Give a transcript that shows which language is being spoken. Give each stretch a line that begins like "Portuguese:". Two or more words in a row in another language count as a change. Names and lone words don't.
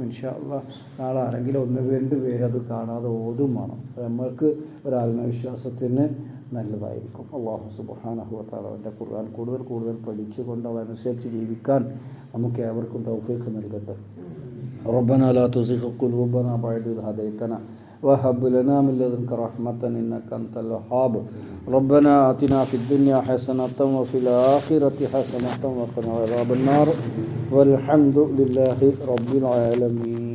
Arabic: إن شاء الله
Malayalam: നാളെ ആരെങ്കിലും ഒന്ന് രണ്ട് പേരത് കാണാതെ ഓതും വേണം. അത് നമ്മൾക്ക് ഒരു ആത്മവിശ്വാസത്തിന് നല്ലതായിരിക്കും. അല്ലാഹു
Arabic: سبحانه وتعالى
Malayalam: അവൻ്റെ ഖുർആൻ കൂടുതൽ പഠിച്ചുകൊണ്ട് അതനുസരിച്ച് ജീവിക്കാൻ നമുക്ക് ഏവർക്കും തൗഫീഖ് നൽകട്ടെ.
Arabic: ربنا لا تزغ قلوبنا بعد إذ هديتنا وهب لنا من لدنك رحمة إنك أنت الوهاب. ربنا آتنا في الدنيا حسنة وفي الآخرة حسنة وقنا عذاب النار والحمد لله رب العالمين.